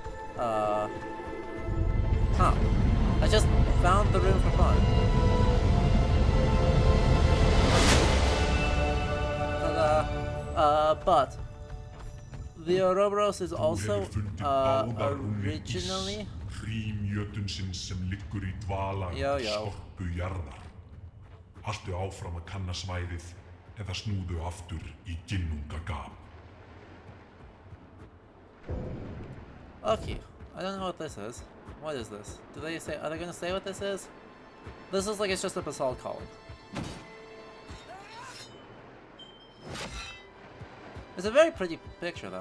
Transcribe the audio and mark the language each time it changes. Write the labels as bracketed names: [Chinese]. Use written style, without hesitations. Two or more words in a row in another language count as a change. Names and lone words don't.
[English] Huh. I just found the room for fun. But the Ouroboros is also originally... [Icelandic] Hrím jötunsins sem liggur í dvala skorpu jarðar. Haltu áfram að kanna svæðið eða snúðu aftur í ginnungagap. [English] Okay, I don't know what this is. What is this? Are they gonna say what this is? This looks like it's just a basalt column. It's a very pretty picture though.